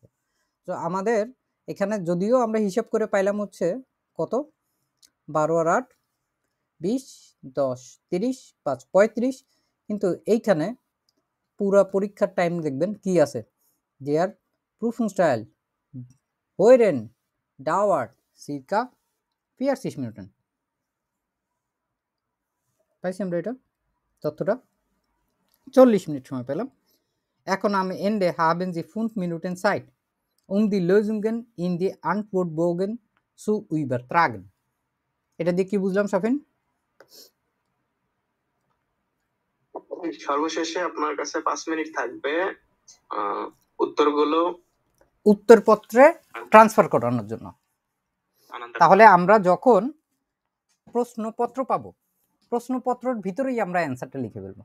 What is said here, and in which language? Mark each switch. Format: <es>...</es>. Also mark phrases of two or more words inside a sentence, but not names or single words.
<bn>তো আমাদের এখানে যদিও আমরা হিসাব করে পাইলাম হচ্ছে কত, 12 আর 8 20, 10, 30, 5, 35, কিন্তু এইখানে পুরা পরীক্ষার টাইম দেখবেন কি আছে,</bn> <de>Die Prüfung Teil Hören dauert circa 40 Minuten.</de> <bn>পাইছি আমরা এটা তথ্যটা, 40 মিনিট সময় পেলাম।</bn> <de>এখন am Ende haben Sie 5 Minuten Zeit die Lösungen in die Antwortbogen zu übertragen।</de> <bn>এটা দিয়ে কি বুঝলাম শাফিন? সর্বশেষে আপনার কাছে 5 মিনিট থাকবে উত্তরগুলো উত্তরপত্রে ট্রান্সফার করানোর জন্য। তাহলে আমরা যখন প্রশ্নপত্র পাবো, প্রশ্নপত্রের ভিতরেই আমরা অ্যান্সারটা লিখে ফেলবো।</bn>